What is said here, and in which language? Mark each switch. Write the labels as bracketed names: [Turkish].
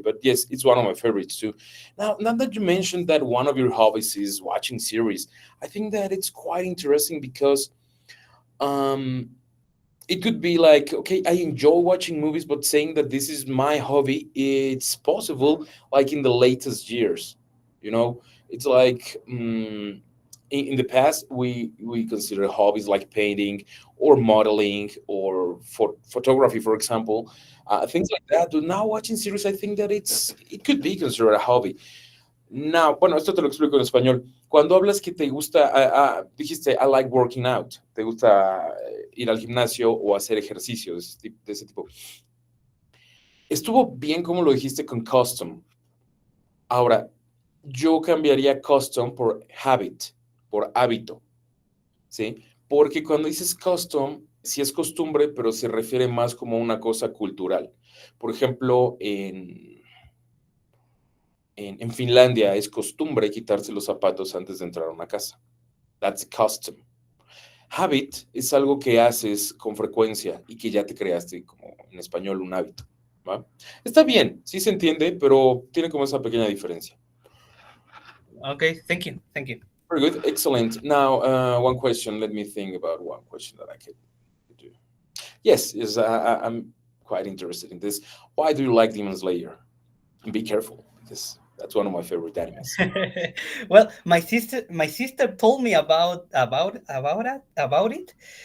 [English] But yes, it's one of my favorites too. Now that you mentioned that one of your hobbies is watching series, I think that it's quite interesting because um, it could be like, okay, I enjoy watching movies, but saying that this is my hobby, it's possible like in the latest years. You know, it's like in the past we consider hobbies like painting or modeling or photography, for example, things like that. But now watching series, I think that it could be considered a hobby. Now, [Spanish] bueno, esto te lo explico en español. Cuando hablas que te gusta, dijiste, [English] I like working out, [Spanish] te gusta ir al gimnasio o hacer ejercicio de ese tipo. Estuvo bien como lo dijiste con custom. Ahora, yo cambiaría custom por habit, por hábito, ¿sí? Porque cuando dices custom, sí es costumbre, pero se refiere más como una cosa cultural. Por ejemplo, en Finlandia es costumbre quitarse los zapatos antes de entrar a una casa. [English] That's custom. [Spanish] Habit es algo que haces con frecuencia y que ya te creaste, como en español, un hábito. ¿Va? Está bien, sí se entiende, pero tiene como esa pequeña diferencia. [English] Okay. Thank you. Thank you. Very good, excellent. Now, one question. Let me think about one question that I could do. Yes, I'm quite interested in this. Why do you like Demon Slayer? And be careful, because that's one of my favorite animes. Well, my sister told me about it.